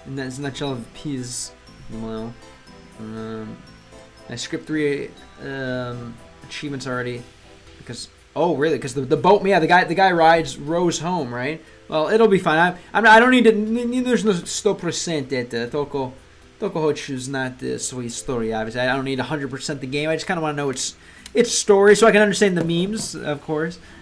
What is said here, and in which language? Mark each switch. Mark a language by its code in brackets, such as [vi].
[ru] Сначала peas. Думаю. [en] I skipped 3 achievements already because really because the boat the guy rows home, right? Well, it'll be fine. I don't need to. [ru] Не нужно 100% это только хочу знать свою историю. [en] Obviously, I don't need 100% the game. I just kind of want to know its story so I can understand the memes, of course.